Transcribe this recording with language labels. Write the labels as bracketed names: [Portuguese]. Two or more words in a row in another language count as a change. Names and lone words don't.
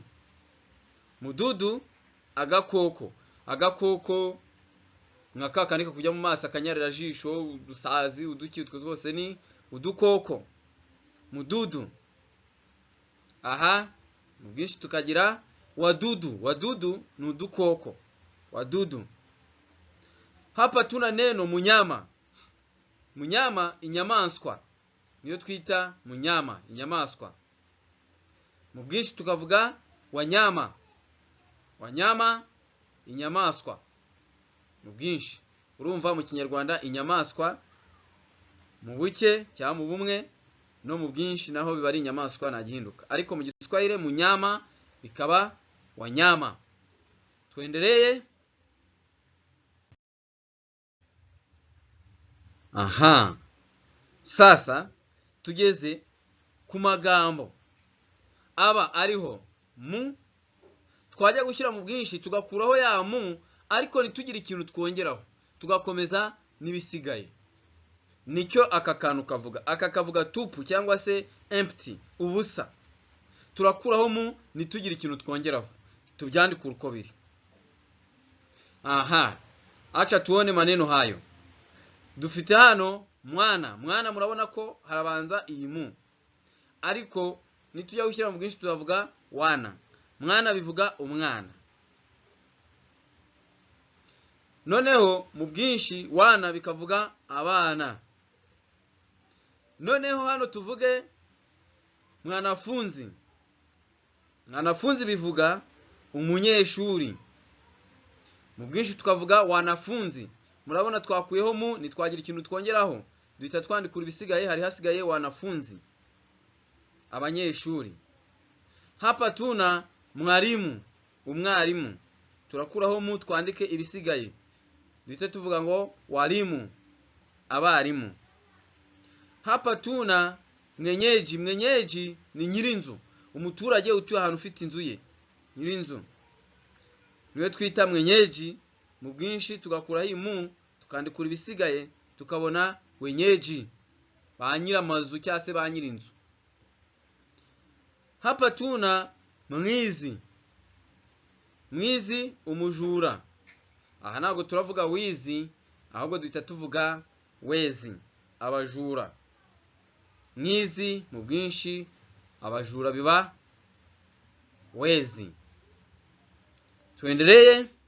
[Kinyarwanda] Mududu, agakoko. Agakoko nkakakanika kujya mu maso akanyarira jisho, udusazi, uduki, utwo twose ni udukoko. Mududu. Aha mu bwinshi tukagira wadudu. Wadudu ni udukoko. Wadudu. [Swahili] Hapa tuna neno munyama. [Kinyarwanda] Munyama, inyamaswa. Niyo twita munyama, inyamaswa. Mu bwinshi tukavuga wanyama. Wanyama, inyamaswa. Mu bwinshi. Urumva mu Kinyarwanda inyamaswa mu buke cyangwa mu bumwe no mu bwinshi naho biba ari inyamaswa nagihinduka. Ariko mu Giswahili munyama bikaba wanyama. [Swahili] Tuendelee. Aha. [Kinyarwanda] sasa tugeze ku magambo aba ariho mu, twajya gushyira mu bwinshi tugakuraho ya mu, ariko ntitugire ikintu twongeraho, tugakomeza n'ibisigaye. Nicyo aka kantu kavuga. Aka kavuga tupu cyangwa se empty, ubusa. Turakuraho mu, ntitugire ikintu twongeraho, tubyandike uko biri. [Swahili] Aha, acha tuone maneno hayo. [Kinyarwanda] Dufite hano mwana. Mwana murabona ko harabanza iyi mu, ariko nitujya gushyira mu bwinshi tuzavuga wana. Mwana bivuga umwana. Noneho mu bwinshi wana bikavuga abana. Noneho hano tuvuge mwanafunzi. Mwanafunzi bivuga umunyeshuri. Mu bwinshi tukavuga wanafunzi. Murabona twakuyeho mu, nitwagira ikintu twongeraho, duhita twandikura ibisigaye. Hari hasigaye wanafunzi, abanyeshuri. [Swahili] Hapa tuna mwalimu, [Kinyarwanda] umwarimu. Turakuraho mu, twandike ibisigaye, duhita tuvuga ngo walimu, abarimu. [Swahili] Hapa tuna mwenyeji. [Kinyarwanda] Mwenyeji ni nyirinzu, umuturage utuye ahantu ufite inzu ye, nyirinzu. Niwe twita mwenyeji. Mu bwinshi tugakuraho imu, tukandikura ibisigaye, tukabona wenyeji, ba nyiramazu cyangwa se ba nyirinzu. [Swahili] Hapa tuna mwizi. [Kinyarwanda] Mwizi umujura. Aha ntabwo turavuga wizi, ahubwo duhita tuvuga wezi, abajura. Mwizi mu bwinshi, abajura biba wezi. [Swahili] Tuendelee.